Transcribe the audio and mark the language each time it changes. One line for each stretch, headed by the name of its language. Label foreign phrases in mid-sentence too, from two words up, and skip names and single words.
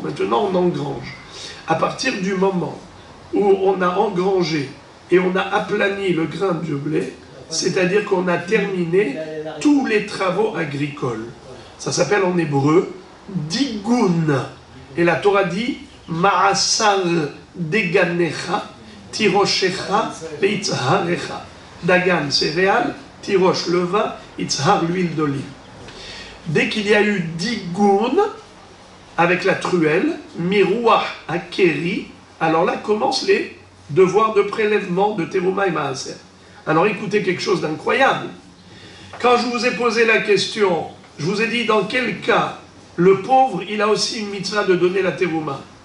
French: Maintenant on engrange. À partir du moment où on a engrangé et on a aplani le grain de blé, c'est-à-dire qu'on a terminé tous les travaux agricoles. Ça s'appelle en hébreu digun. Et la Torah dit
Hebrew: מעשר דגנך תירשך ויצהרך.
French: Dagan, céréales, tirosh, le vin, itzhar, l'huile d'olive. Dès qu'il y a eu digun avec la truelle,
Hebrew: מירוח הכרי,
French: alors là commencent les devoirs de prélèvement de terouma et maaser. Alors écoutez quelque chose d'incroyable. Quand je vous ai posé la question, je vous ai dit dans quel cas le pauvre, il a aussi une mitzvah de donner la terouma.